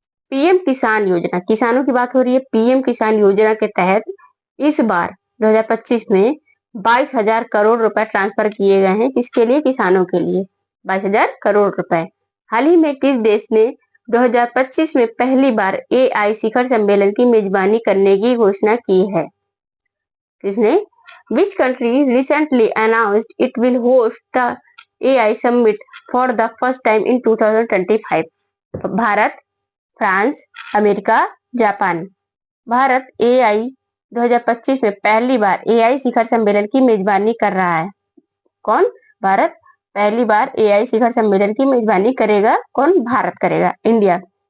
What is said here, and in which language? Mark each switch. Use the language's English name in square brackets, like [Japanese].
[Hindi] PM किसान योजना, किसानों की बात हो रही है। पीएम किसान योजना के तहत इस बार 2025 में 22,000 करोड़ रुपए ट्रांसफर किए गए हैं। किसके लिए? किसानों के लिए 22,000 करोड़ रुपए। हाल ही में किस देश ने 2025 में पहली बार एआई शिखर सम्मेलन की मेजबानी करने की घोषणा की है? किसने? [English] Which country recently announced it will host the AI summit for the first time in 2025? [Hindi] Bharat, France, America, Japan. Bharat AI 2025 में पहली बार एआई शिखर सम्मेलन की मेजबानी कर रहा है। कौन? भारत पहली बार एआई शिखर सम्मेलन की मेजबानी करेगा। कौन? भारत करेगा। इंडिया।